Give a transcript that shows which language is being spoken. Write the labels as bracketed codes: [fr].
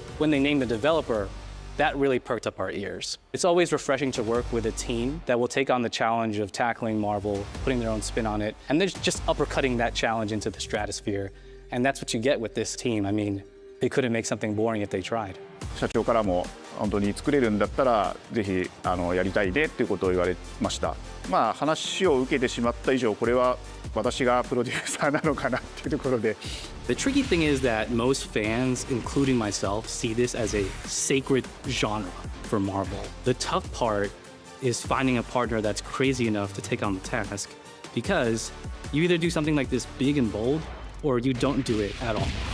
[en] When they named the developer, that really perked up our ears. It's always refreshing to work with a team that will take on the challenge of tackling Marvel, putting their own spin on it, and they're just uppercutting that challenge into the stratosphere. And that's what you get with this team. I mean, they couldn't make something boring if they tried. [ja] 社長からも本当に作れるんだったらぜひやりたいねということを言われました。話を受けてしまった以上これは私がプロデューサーなのかなっていうところで。 [en] The tricky thing is that most fans, including myself, see this as a sacred genre for Marvel. The tough part is finding a partner that's crazy enough to take on the task, because you either do something like this big and bold, or you don't do it at all.